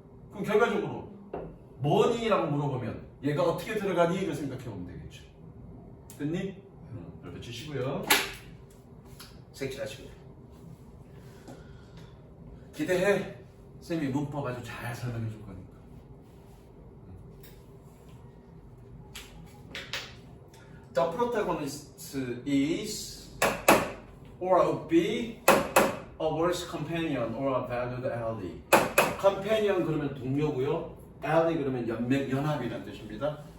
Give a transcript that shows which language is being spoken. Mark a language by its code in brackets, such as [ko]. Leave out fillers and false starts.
[ko] 그럼 결과적으로 뭐니? 라고 물어보면 얘가 어떻게 들어가니? 를 생각해 보면 되겠죠. 됐니? 넓혀 주시고요. 색칠하시고요. 기대해. 쌤이 문법 아주 잘 설명해 줄 거니까. [en] The protagonist is or would be a worse companion or a valued ally. [ko] companion 그러면 동료고요. ally 그러면 연합이라는 뜻입니다.